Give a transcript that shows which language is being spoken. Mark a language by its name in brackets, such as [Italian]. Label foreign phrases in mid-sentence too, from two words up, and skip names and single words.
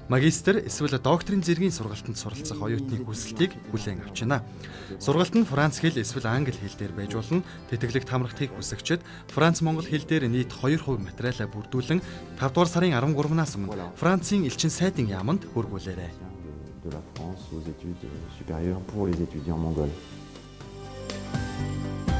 [Mongolian] Магистр эсвэл докторийн зэргийн сургалтанд суралцах оюутны хүсэлтийг хүлээн авч байна. Сургалт нь Франц хэл эсвэл англи хэл дээр байж болно. Тэтгэлэгт хамрагдахыг хүсэгчид Франц монгол хэл дээр нийт 2% материалаа бүрдүүлэн 5 дугаар сарын 13-наас өмнө Францын элчин сайдын яамд хүргүүлээрэй. [French] De la France aux études supérieures pour les étudiants mongols.